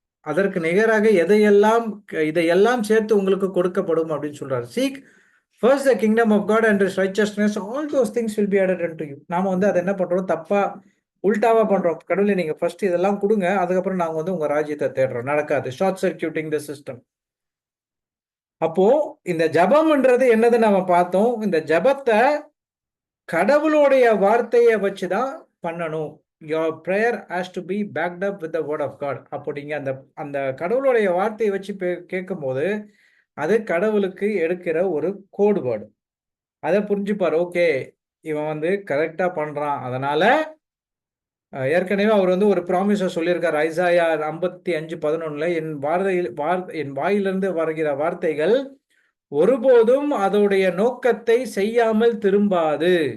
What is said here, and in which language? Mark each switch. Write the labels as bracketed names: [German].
[Tamil] அதற்கு நிகராக இதையெல்லாம் சேர்த்து உங்களுக்கு கொடுக்கப்படும் அப்படின்னு சொல்றாரு. [English] Seek first the kingdom of God and his righteousness, all those things will be added unto you. [Tamil] நாம வந்து அதை என்ன பண்றோம், தப்பா உல்டாவா பண்றோம். கடவுளே நீங்க ஃபர்ஸ்ட் இதெல்லாம் கொடுங்க, அதுக்கப்புறம் நாங்க வந்து உங்க ராஜ்யத்தை தேடுறோம். நடக்காது. Short சர்க்கியூட்டிங் the system. அப்போ இந்த ஜபம்ன்றது என்னது நம்ம பார்த்தோம். இந்த ஜபத்தை கடவுளுடைய வார்த்தையை வச்சுதான் பண்ணணும். [English] Your prayer has to be backed up with the word of God. [Tamil] அப்போ நீங்க அந்த கடவுளுடைய வார்த்தையை வச்சு கேட்கும் போது அது கடவுளுக்கு எடுக்கிற ஒரு கோட் வேர்டு. அதை புரிஞ்சுப்பார். ஓகே, இவன் வந்து கரெக்டா பண்றான். அதனால ஏற்கனவே அவர் வந்து ஒரு ப்ராமிஸை சொல்லியிருக்கார். ஐசாயா 55:11 என் வாயிலிருந்து வருகிற வார்த்தைகள் ஒருபோதும் அதோடைய நோக்கத்தை செய்யாமல் திரும்பாது.